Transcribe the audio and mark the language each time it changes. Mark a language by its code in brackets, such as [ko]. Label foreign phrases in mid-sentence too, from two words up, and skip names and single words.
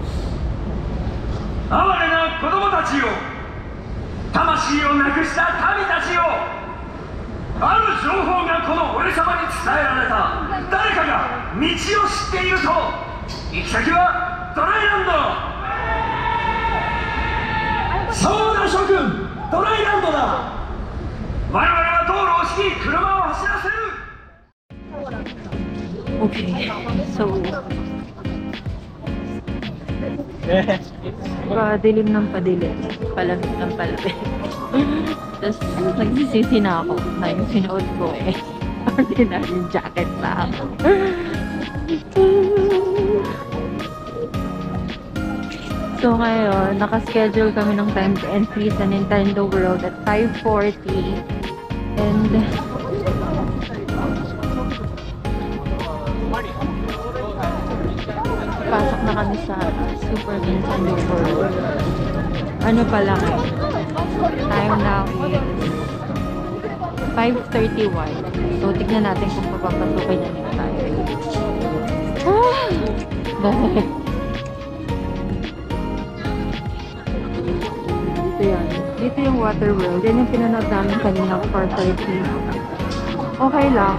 [ja] 哀れな子供たちよ、魂をなくした民たちよ、ある情報がこの俺様に伝えられた。誰かが道を知っていると。行き先はドライランド。そうだ諸君、ドライランドだ。我々は道路を敷き、車を走らせる。 [tl] Okay, so padilim ng padilim, palamig ng palamig. Tapos nagsisisi na ako na yung sinuot ko ordinary jacket na ako. So ngayon, nakaschedule kami ng [en] time to entry [tl] sa Nintendo World at 5:40 and pasok na kami sa Super Nintendo World. Ano pa lang [en] time now is 5:31. [tl] So tignan natin kung papapasukin na nila tayo. Dahil dito yan. Dito yung Water World. Yan yung pinanood namin kanina 4:30. Okay lang.